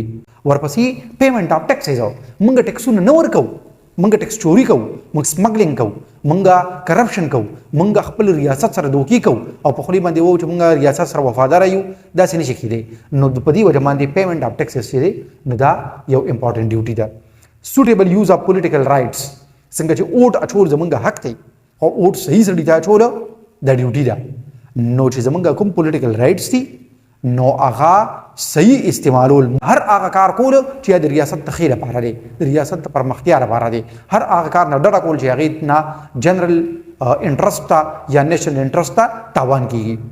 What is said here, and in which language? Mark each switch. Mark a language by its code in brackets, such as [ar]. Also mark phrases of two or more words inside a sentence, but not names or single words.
[ps] ورپسې [en] payment of taxes [ps] موږ ټیکسونه نه ورکوو، موږ ټیکس چوري کوو، موږ سمګلینګ کوو، موږ کرپشن کوو، موږ خپل ریاست سره دوکې کوو او په خولې باندې وایو چې موږ ریاست سره وفاداره یو. داسې نشي کېدی. نو په دې وجه باندې [en] payment of taxes [ps] چې دی نو دا یو [en] important duty [ps] ده. [en] suitable use of political rights [ps] څنګه چې اوټ اچول زمونږ حق دی او اوټ صحیح سړي ته اچول دا ډیوټي ده. نو چې زمونږ کوم [en] political rights [ps] دي نو هغه صحیح استعمالول، هر هغه کار کول چې د ریاست د خیر لپاره دی، د ریاست د پرمختیا لپاره دی، هر هغه کار نه ډډه کول چې هغې نه [en] general interest [ps] ته یا [en] national interest [ps] ته تاوان کېږي.